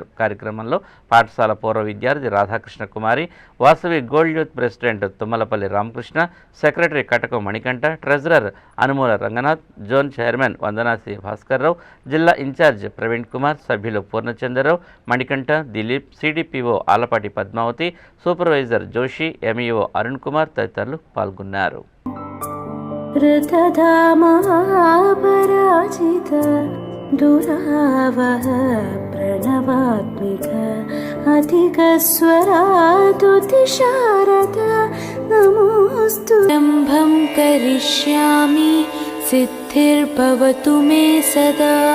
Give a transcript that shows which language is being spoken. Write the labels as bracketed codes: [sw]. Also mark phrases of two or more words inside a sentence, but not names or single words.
[te] కార్యక్రమంలో పాఠశాల పూర్వ విద్యార్థి రాధాకృష్ణ కుమారి, వాసవి గోల్డ్ యూత్ ప్రెసిడెంట్ తుమ్మలపల్లి రామకృష్ణ, సెక్రటరీ కటకం మణికంఠ, ట్రెజరర్ అనుమూల రంగనాథ్, [en] zone chairman [te] వందనాసి భాస్కర్రావు, జిల్లా ఇన్ఛార్జ్ ప్రవీణ్ కుమార్, సభ్యులు పూర్ణచంద్రరావు, మణికంఠ, దిలీప్, సిడిపిఓ ఆలపాటి పద్మావతి, సూపర్వైజర్ జోషి, ఎంఈఓ అరుణ్ కుమార్ తదితరులు పాల్గొన్నారు. [sa] दुरावह प्रणवात्मिक अधिकस्वरातुतिशारद नमोस्तु रम्भं करिष्यामि सिद्धिर्भवतु मे सदा